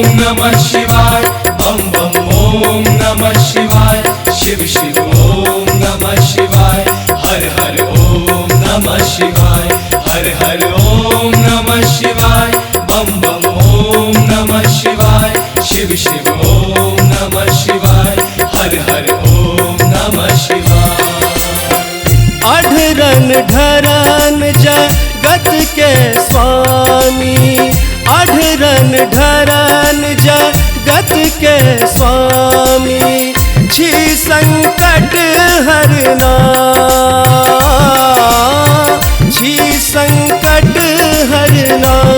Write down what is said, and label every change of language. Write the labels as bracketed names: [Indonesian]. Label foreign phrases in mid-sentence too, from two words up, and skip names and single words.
[Sanskrit] नमः शिवाय बम बम ओम नमः शिवाय शिव शिव ओम नमः शिवाय हर हर ओम नमः शिवाय हर हर ओम नमः शिवाय बम बम ओम नमः शिवाय शिव शिव ओम नमः शिवाय हर हर ओम नमः शिवाय। [Maithili] अढरन ढरन जगत के स्वामी, अढरन ढरन जगत के स्वामी, छी संकट हरना, छी संकट हरना।